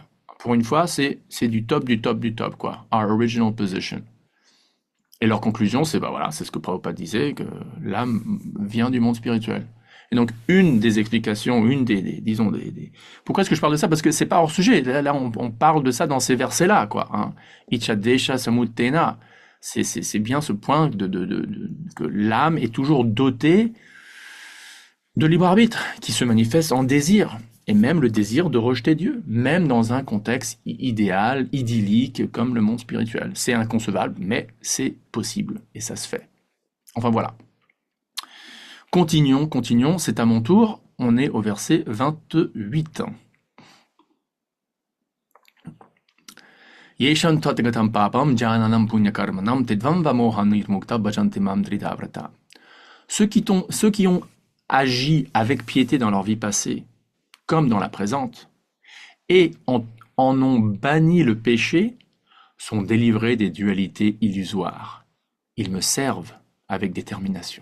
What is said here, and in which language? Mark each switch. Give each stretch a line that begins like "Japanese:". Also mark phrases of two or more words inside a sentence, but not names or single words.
French: Pour une fois, c'est du top, quoi. Our Original Position. Et leur conclusion, c'est c'est ce que Prabhupada disait, que l'âme vient du monde spirituel. Et donc, une des explications, disons, pourquoi est-ce que je parle de ça? Parce que c'est pas hors sujet. Là, on parle de ça dans ces versets-là, quoi. Hein.
Sanskrit: Icha desha samutena.
French: C'est bien ce point que l'âme est toujours dotée de libre arbitre, qui se manifeste en désir. Et même le désir de rejeter Dieu, même dans un contexte idéal, idyllique, comme le monde spirituel. C'est inconcevable, mais c'est possible, et ça se fait. Enfin voilà. Continuons, c'est à mon tour. On est au verset 28.
Sanskrit: Yeshan tatagatam papam jananam punyakarmanam tedvam vamohanirmukta bhajantimam dridavrata.
French: Ceux qui ont agi avec piété dans leur vie passée, comme dans la présente, et en ont banni le péché, sont délivrés des dualités illusoires. Ils me servent avec détermination.